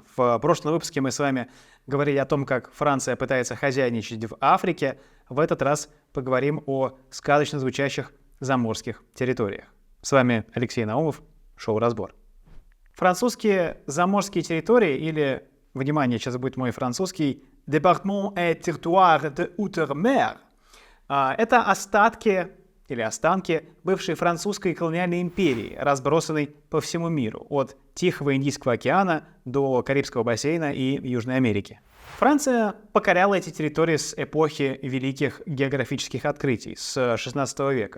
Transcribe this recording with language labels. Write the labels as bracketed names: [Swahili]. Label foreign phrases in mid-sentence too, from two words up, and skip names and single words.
[Russian] В прошлом выпуске мы с вами говорили о том, как Франция пытается хозяйничать в Африке. В этот раз поговорим о сказочно звучащих заморских территориях. С вами Алексей Наумов, шоу «Разбор». Французские заморские территории или, внимание, сейчас будет мой французский, [French] «Département et territoire de outre-mer» — [Russian] это остатки или останки бывшей французской колониальной империи, разбросанной по всему миру, от Тихого Индийского океана до Карибского бассейна и Южной Америки. Франция покоряла эти территории с эпохи великих географических открытий, с XVI века.